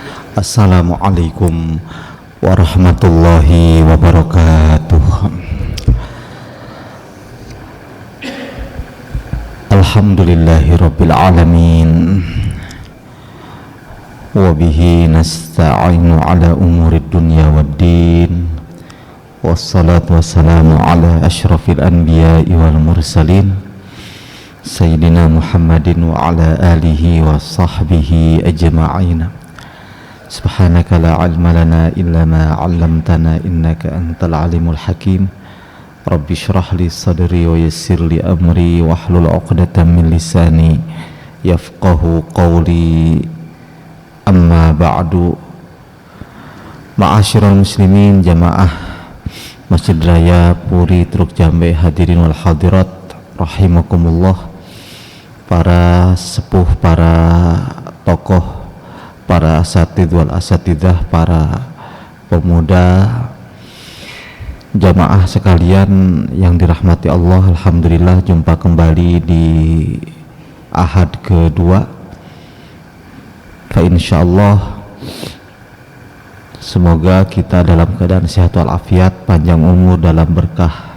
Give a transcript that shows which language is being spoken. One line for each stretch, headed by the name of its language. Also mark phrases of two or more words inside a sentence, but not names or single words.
Arabic: السلام عليكم ورحمة الله وبركاته. الحمد لله رب العالمين. وبه نستعين على أمور الدنيا والدين. والصلاة والسلام على أشرف الأنبياء والمرسلين سيدنا محمد وعلى آله وصحبه أجمعين. سبحانك لا علم لنا إلا ما علمتنا إنك أنت العليم الحكيم. رب اشرح لي صدري ويسر لي أمري واحلل عقدة من لساني يفقهوا قولي. أما بعد. معاشر المسلمين
Indonesian: jamaah Masjid Raya Puri Truk Jambe,
Arabic: الحاضرين والحاضرات رحمكم الله,
Indonesian: para sepuh, para tokoh, para
Arabic: الأساتذة والأستاذات,
Indonesian: para pemuda, jamaah sekalian yang dirahmati Allah. Alhamdulillah jumpa kembali di Ahad kedua.
Arabic: فإن شاء الله
Indonesian: semoga kita dalam keadaan sehat walafiat, panjang umur dalam berkah.